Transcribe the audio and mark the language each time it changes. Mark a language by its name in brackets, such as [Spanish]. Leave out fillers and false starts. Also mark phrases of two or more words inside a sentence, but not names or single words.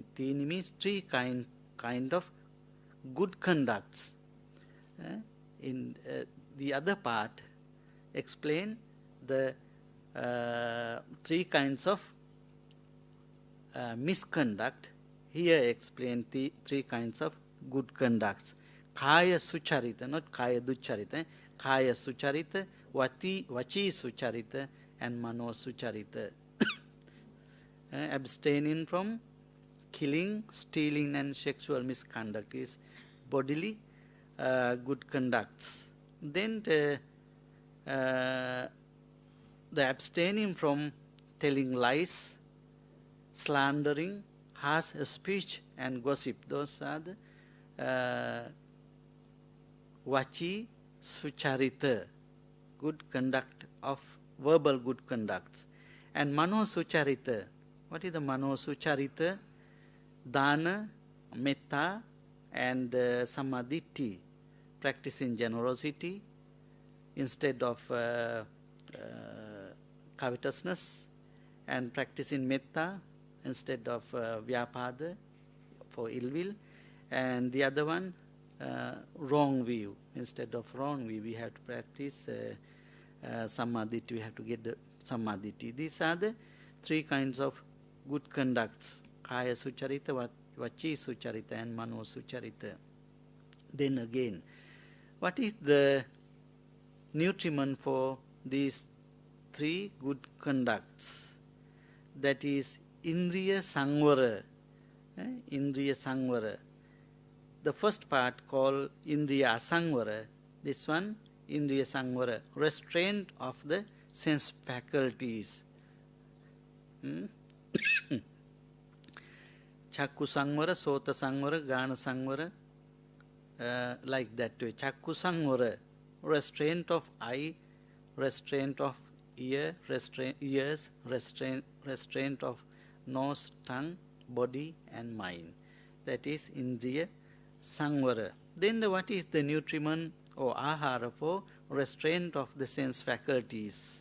[English] Tini means 3 kind of good conducts. In the other part, explain the 3 kinds of misconduct. Here explain the 3 kinds of good conducts. [Pali] Kaya sucharita, not kaya ducharita. Kaya sucharita, vachi sucharita, and mano sucharita. [English] Abstaining from killing, stealing, and sexual misconduct is bodily good conducts. Then the abstaining from telling lies, slandering, harsh speech, and gossip. Those are the [Pali] vachi sucharita, [English] good conduct of verbal good conducts. And [Pali] mano sucharita. [English] What is the [Pali] mano sucharita? Dana, metta, [English] and samadhi, practicing generosity instead of covetousness, and practicing metta instead of vyapada, for ill will, and the other one, wrong view. Instead of wrong view, we have to practice samadhi, we have to get the samadhi. These are the 3 kinds of good conducts: [Pali] kaya sucharita, vachi sucharita, and mano sucharita. [English] Then again, what is the nutriment for these 3 good conducts? That is [Pali] indriya sangvara. Indriya sangvara. [English] The first part called [Pali] indriya asangvara. [English] This one, [Pali] indriya sangvara, [English] restraint of the sense faculties. [Pali] Chakku sangvara, sota sangvara, gana sangvara, [English] like that way. [Pali] Chakku sangvara, [English] restraint of eye, restraint of ears, restraint of nose, tongue, body, and mind. That is [Pali] indriya sangvara. [English] Then what is the nutriment or ahara for restraint of the sense faculties?